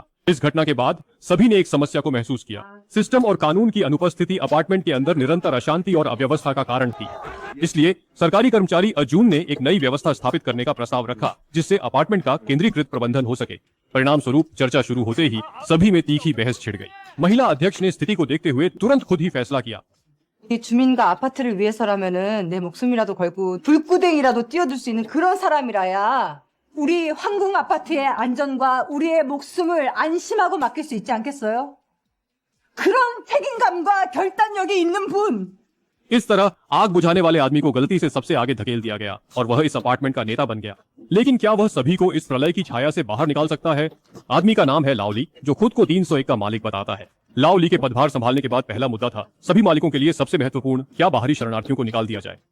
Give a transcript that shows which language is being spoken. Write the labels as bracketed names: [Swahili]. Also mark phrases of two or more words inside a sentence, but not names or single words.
[Hindi] इस घटना के बाद सभी ने एक समस्या को महसूस किया। सिस्टम और कानून की अनुपस्थिति अपार्टमेंट के अंदर निरंतर अशांति और अव्यवस्था का कारण थी। इसलिए सरकारी कर्मचारी अर्जुन ने एक नई व्यवस्था स्थापित करने का प्रस्ताव रखा, जिससे अपार्टमेंट का केंद्रीकृत प्रबंधन हो सके। परिणाम स्वरूप चर्चा शुरू होते ही सभी में तीखी बहस छिड़ गई। महिला अध्यक्ष ने स्थिति को देखते हुए तुरंत खुद ही फैसला किया। [Korean] 이 주민과 아파트를 위해서라면은 내 목숨이라도 걸고 불구덩이라도 뛰어들 수 있는 그런 사람이라야 우리 황궁 아파트의 안전과 우리의 목숨을 안심하고 맡길 수 있지 않겠어요? 그런 책임감과 결단력이 있는 분! [Hindi] इस तरह आग बुझाने वाले आदमी को गलती से सबसे आगे धकेल दिया गया और वह इस अपार्टमेंट का नेता बन गया। लेकिन क्या वह सभी को इस प्रलय की छाया से बाहर निकाल सकता है? आदमी का नाम है लाओली, जो खुद को 301 का मालिक बताता है। लाओली के पदभार संभालने के बाद पहला मुद्दा था सभी मालिकों के लिए सबसे महत्वपूर्ण, क्या बाहरी शरणार्थियों को निकाल दिया जाए।